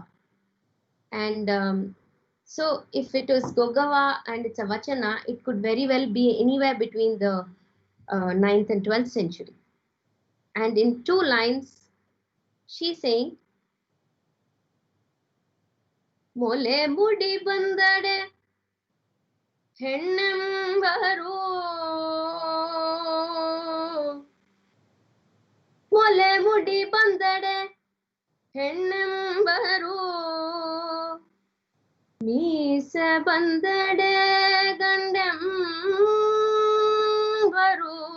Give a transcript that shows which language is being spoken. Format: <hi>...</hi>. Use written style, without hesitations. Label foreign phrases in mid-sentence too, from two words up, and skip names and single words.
<en>And so if it is Gogava and it's a Vachana, it could very well be anywhere between the 9th and 12th century. And in two lines, she's saying,</en> <kn>ಮೊಲೆ ಮುಡಿ ಬಂದಡೆ ಹೆಣ್ಣೆಂಬರು ಓಲೆ ಮುಡಿ ಬಂದಡೆ ಹೆಣ್ಣೆಂಬರು ಮೀಸೆ ಬಂದಡೆ ಗಂಡೆಂಬರು</kn>